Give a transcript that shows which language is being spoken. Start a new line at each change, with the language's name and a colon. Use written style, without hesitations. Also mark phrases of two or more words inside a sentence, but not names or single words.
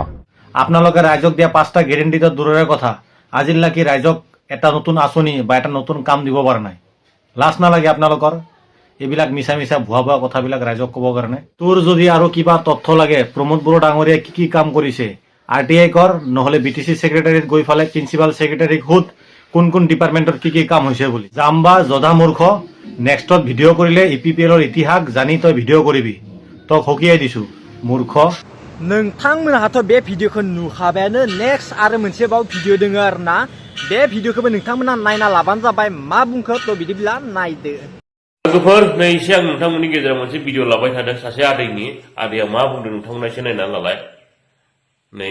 Assamese: আপোনালোকে ৰাইজক দিয়া 5টা গেৰেণ্টিটো দূৰৰে কথা আজিলৈকে ৰাইজক এটা নতুন আঁচনি বা এটা নতুন কাম দিব পৰা নাই লাজ নালাগে আপোনালোকৰ এইবিলাক মিছা মিছা ভুৱা কথাবিলাক ৰাইজক ক'ব কাৰণে তোৰ যদি আৰু কিবা তথ্য লাগে প্ৰমোদ বড়ো ডাঙৰীয়াই কি কাম কৰিছে আৰটিআই কৰ নহলে বিটিসি সেক্ৰেটাৰীত গৈ ফালে
English: principal secretary
Assamese: সুধ কোন কোন ডিপাৰ্টমেণ্টৰ কি কাম হৈছে বুলি জাম্বা জধা মূৰ্খ নেক্সটত ভিডিঅ' কৰিলে ইপিপিএলৰ ইতিহাস জানি তই ভিডিঅ' কৰিবি তক হকিয়াই দিছো মূৰ্খ
Bodo: नोंथांमोनहाथ' बे भिडिअखौ नुखाबायानो नेक्स्ट आरो मोनसेबाव भिडिअ दङ आरोना बे भिडिअखौबो नोंथांमोना नायना लाबानो जाबाय मा बुंखो तो बिदिब्ला नायदो लोगोफोर नै एसे आं नोंथांमोननि गेजेराव मोनसे भिडिअ लाबाय थादों सासे आदैया मा बुंदों नोंथांमोना एसे नायनानै लालाय नै